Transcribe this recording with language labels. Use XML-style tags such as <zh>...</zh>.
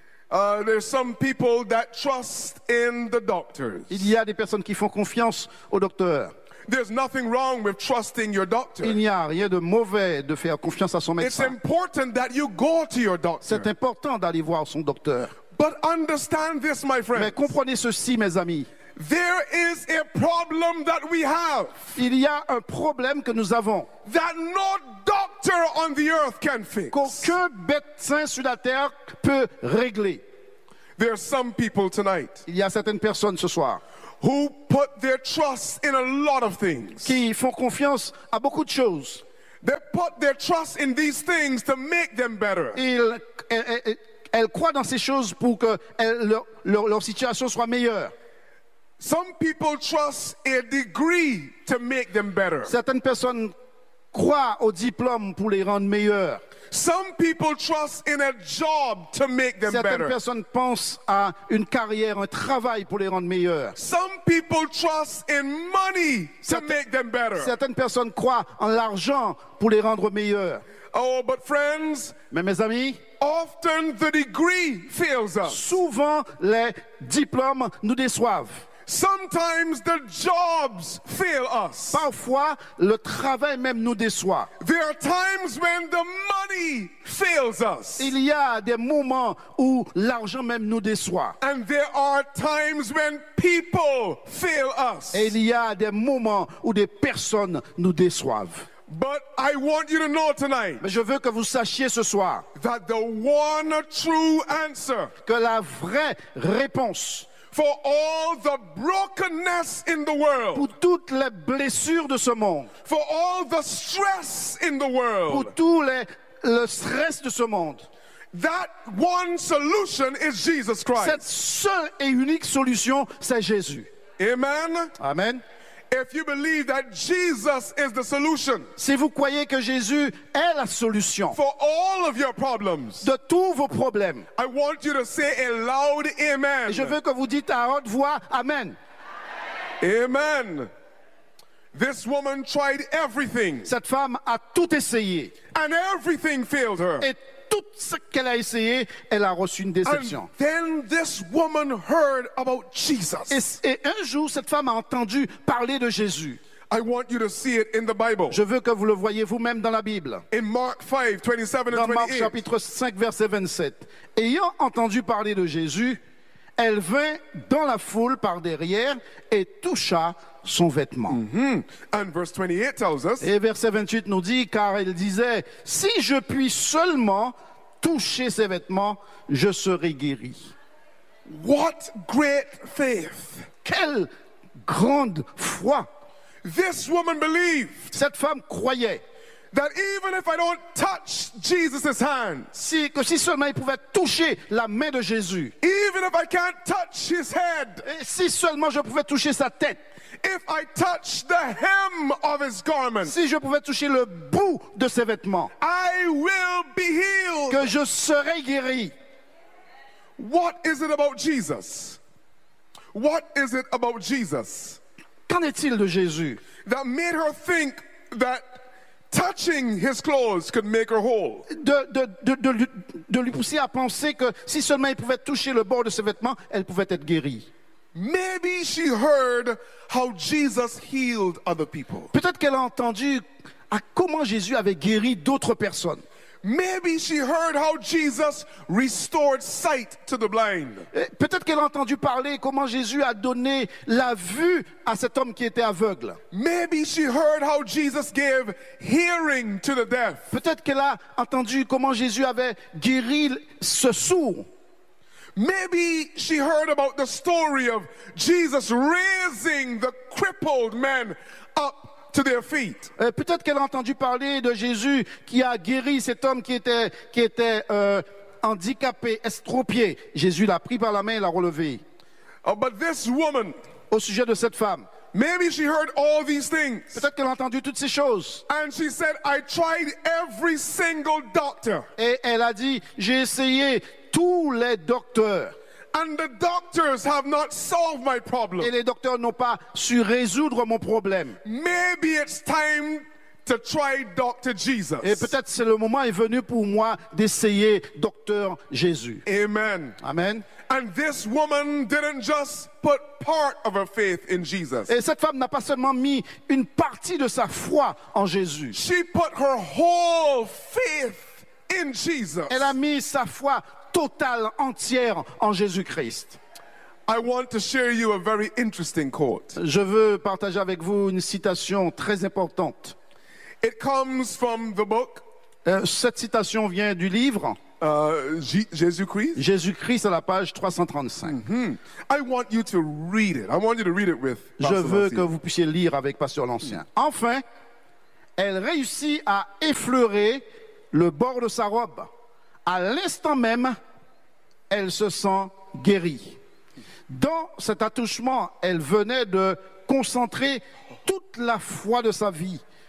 <en>There's some people that trust in the doctors.</en> <fr>Il y a des personnes qui font confiance au docteur.</fr> <en>There's nothing wrong with trusting your doctor.</en> <fr>Il n'y a rien de mauvais de faire confiance à son médecin.</fr> <en>It's important that you go to your doctor.</en> <fr>C'est important d'aller voir son docteur.</fr> <en>But understand this, my friends.</en> <fr>Mais comprenez ceci, mes amis.</fr> <en>There is a problem that we have.</en> <fr>Il y a un problème que nous avons.</fr> <en>That no doctor on the earth can fix.</en> <fr>Qu'aucun médecin sur la terre peut régler.</fr> <en>There are some people tonight.</en> <fr>Il y a certaines personnes ce soir.</fr> <en>Who put their trust in a lot of things.</en> <fr>Qui font confiance à beaucoup de choses.</fr> <en>They put their trust in these things to make them better.</en> <fr>Elles croient dans ces choses pour que leur situation soit meilleure.</fr> <en>Some people trust a degree to make them better.</en> <fr>Certaines personnes croient au diplôme pour les rendre meilleurs.</fr> <en>Some people trust in a job to make them</en> <fr>Certaines</fr> <en>better.</en> <fr>Personnes pensent à une carrière, un travail pour les rendre meilleurs.</fr> <en>Some people trust in money to make them better.</en> <fr>Certaines personnes croient en l'argent pour les rendre meilleurs.</fr> <en>Oh, but friends,</en> <fr>mais mes amis,</fr> <en>often the degree fails us.</en> <fr>Souvent les diplômes nous déçoivent.</fr> <en>Sometimes the jobs fail us.</en> <fr>Parfois, le travail même nous déçoit.</fr> <en>There are times when the money fails us.</en> <fr>Il y a des moments où l'argent même nous déçoit.</fr> <en>And there are times when people fail us.</en> <fr>Et il y a des moments où des personnes nous déçoivent.</fr> <en>But I want you to know tonight.</en> <fr>Mais je veux que vous sachiez ce soir.</fr> <en>That the one true answer.</en> <fr>Que la vraie réponse.</fr> <en>For all the brokenness in the world.</en> <fr>Pour toutes les blessures de ce monde.</fr> <en>For all the stress in the world.</en> <fr>Pour tout le stress de ce monde.</fr> <en>That one solution is Jesus Christ.</en> <fr>Cette seule et unique solution, c'est Jésus.</fr> <en>Amen.</en> <fr>Amen.</fr> <en>If you believe that Jesus is the solution.</en> <fr>Si vous croyez que Jésus est la solution.</fr> <en>For all of your problems.</en> <fr>De tous vos problèmes.</fr> <en>I want you to say a loud amen.</en> <fr>Et je veux que vous dites à haute voix amen.</fr> <en>Amen. This woman tried everything.</en> <fr>Cette femme a tout essayé.</fr> <en>And everything failed her.</en> <fr>Et tout ce qu'elle a essayé, elle a reçu une déception.</fr> <en>And then this woman heard about Jesus.</en> <fr>Et un jour, cette femme a entendu parler de Jésus.</fr> <en>I want you to see it in the Bible.</en> <fr>Je veux que vous le voyez vous-même dans la Bible.</fr> <en>In Mark 5, 27</en> <fr>dans Marc chapitre 5, verset 27. Ayant entendu parler de Jésus, elle vint dans la foule par derrière et toucha son vêtement.</fr> <en>Mm-hmm. And verse 28 tells us,</en> <fr>et verset 28 nous dit, car elle disait, si je puis seulement toucher ses vêtements, je serai guéri.</fr> <en>What great faith.</en> <fr>Quelle grande foi.</fr> <en>This woman believed.</en> <fr>Cette femme croyait.</fr> <en>That even if I don't touch Jesus's hand,</en> <fr>si seulement il pouvait toucher la main de Jésus.</fr> <en>Even if I can't touch his head,</en> <fr>si seulement je pouvais toucher sa tête.</fr> <en>If I touch the hem of his garment,</en> <fr>si je pouvais toucher le bout de ses vêtements.</fr> <en>I will be healed.</en> <fr>Que je serai guéri.</fr> <en>What is it about Jesus? What is it about Jesus?</en> <fr>Qu'en est-il de Jésus?</fr> <en>That made her think that. Touching his clothes could make her whole.</en> <fr>De lui pousser à penser que si seulement il pouvait toucher le bord de ses vêtements, elle pouvait être guérie.</fr> <en>Maybe she heard how Jesus healed other people.</en> <fr>Peut-être qu'elle a entendu à comment Jésus avait guéri d'autres personnes.</fr> <en>Maybe she heard how Jesus restored sight to the blind.</en> <fr>Peut-être qu'elle a entendu parler comment Jésus a donné la vue à cet homme qui était aveugle.</fr> <en>Maybe she heard how Jesus gave hearing to the deaf.</en> <fr>Peut-être qu'elle a entendu comment Jésus avait guéri ce sourd.</fr> <en>Maybe she heard about the story of Jesus raising the crippled man up. To their feet.</en> <fr>Peut-être qu'elle a entendu parler de Jésus qui a guéri cet homme qui était handicapé, estropié. Jésus l'a pris par la main et l'a relevé.</fr> <en>Oh, but this woman,</en> <fr>au sujet de cette femme,</fr> <en>maybe she heard all these things,</en> <fr>peut-être qu'elle a entendu toutes ces choses.</fr> <en>And she said, I tried every single doctor.</en> <fr>Et elle a dit, j'ai essayé tous les docteurs.</fr> <en>And the doctors have not solved my problem.</en> <fr>Et les docteurs n'ont pas su résoudre mon problème.</fr> <en>Maybe it's time to try Dr. Jesus.</en> <fr>Et peut-être c'est le moment est venu pour moi d'essayer Docteur Jésus.</fr> <en>Amen.</en> <fr>Amen.</fr> <en>And this woman didn't just put part of her faith in Jesus.</en> <fr>Et cette femme n'a pas seulement mis une partie de sa foi en Jésus.</fr> <en>She put her whole faith in Jesus.</en> <fr>Elle a mis sa foi totale, entière en Jésus-Christ.</fr> <en>I want to share you a very interesting quote.</en> <fr>Je veux partager avec vous une citation très importante.</fr> <en>It comes from the book.</en> <fr>Cette citation vient du livre. Jésus-Christ à la page 335. Mm-hmm.</fr> <en>I want you to read it. I want you to read it with Pastor</en> <fr>Je veux que vous puissiez lire avec Pasteur l'Ancien. Mm-hmm. Enfin, elle réussit à effleurer le bord de sa robe. À l'instant même, elle se sent guérie. Dans cet attouchement, elle venait de concentrer toute la foi de sa vie.</fr>